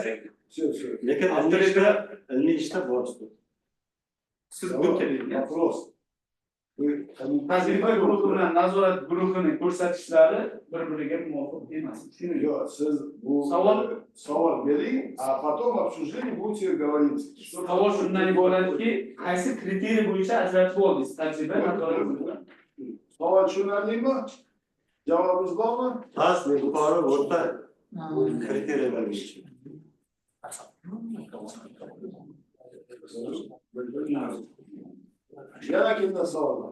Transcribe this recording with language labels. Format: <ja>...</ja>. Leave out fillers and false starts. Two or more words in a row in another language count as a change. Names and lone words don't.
<uz>Lekin ilmiy ishda bor. Siz bu keling. Вопрос. Tajriba guruhi bilan nazorat guruhining ko'rsatkichlari bir-biriga muvofiq emas. Shuni Yo, siz bu savol bering,</uz> <ru>a потом обсуждение будете говорить.</ru> <uz>savol shundan iboratki, qaysi kriteriy bo'yicha ajratib oldingiz? Tajriba nazorat guruhi. Savol tushunarlimi? Javobingiz bormi? Past, yuqori, o'rta kriteriyalar bo'yicha. Yana kimda savol bor?</uz>